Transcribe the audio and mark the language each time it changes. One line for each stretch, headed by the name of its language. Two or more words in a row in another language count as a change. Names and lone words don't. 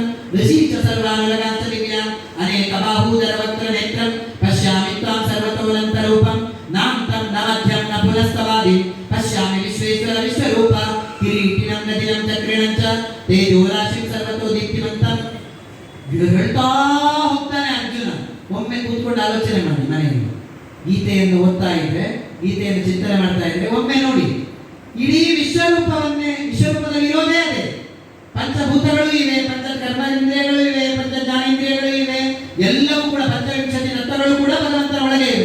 Sanskrit: ऋषि च सर्वानुरगांच दिव्यां अनेक बाहूदर वक्र नेत्रं पश्यामि त्वां सर्वतोऽनन्तरूपं नान्तं न मध्यं न पुनस्तवादि पश्यामि विश्वेश्वर विश्वरूप किरीटिनं नदिनं चक्रिणं च तेजोराशिं सर्वतो दीप्तिमन्तं
Kannada: ಹೇಳ್ತಾ ಹೋಗ್ತಾನೆ ಅರ್ಜುನ. ಒಮ್ಮೆ ಕೂತ್ಕೊಂಡು ಆಲೋಚನೆ ಮಾಡಿ ಮನೆಯಲ್ಲಿ ಗೀತೆಯನ್ನು ಓದ್ತಾ ಇದ್ರೆ, ಗೀತೆಯನ್ನು ಚಿಂತನೆ ಮಾಡ್ತಾ ಇದ್ರೆ ಒಮ್ಮೆ ನೋಡಿ, ಇಡೀ ವಿಶ್ವರೂಪದಲ್ಲಿ ಇರೋದೇ ಅದೇ. ಪಂಚಭೂತಗಳು ಇವೆ, ಪಂಚ ಕರ್ಮೇಂದ್ರಿಯಗಳು ಇವೆ, ಪಂಚ ಜ್ಞಾನೇಂದ್ರಿಯಗಳು ಇವೆ, ಎಲ್ಲವೂ ಕೂಡ ಪಂಚವಿಂಶತಿ ತತ್ವಗಳು ಕೂಡ ಭಗವಂತನ ಒಳಗೆ ಇವೆ.